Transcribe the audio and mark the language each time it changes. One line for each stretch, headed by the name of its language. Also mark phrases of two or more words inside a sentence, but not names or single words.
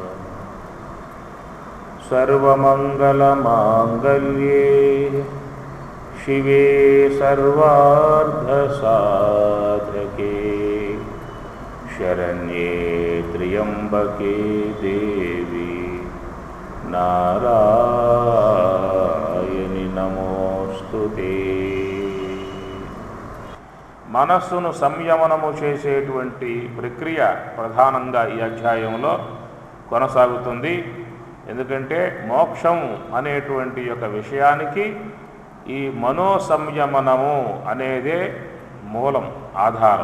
Sanskrit: सर्वमंगलमांगल्ये शिवे सर्वार्धसाधके शरण्ये त्र्यंबके देवी नारायणि नमोस्तुते।
Telugu: మనస్సును సంయమనము చేసేటువంటి ప్రక్రియ ప్రధానంగా ఈ అధ్యాయంలో కొనసాగుతుంది. ఎందుకంటే మోక్షం అనేటువంటి యొక్క విషయానికి ఈ మనో సంయమనము అనేదే మూలం, ఆధారం.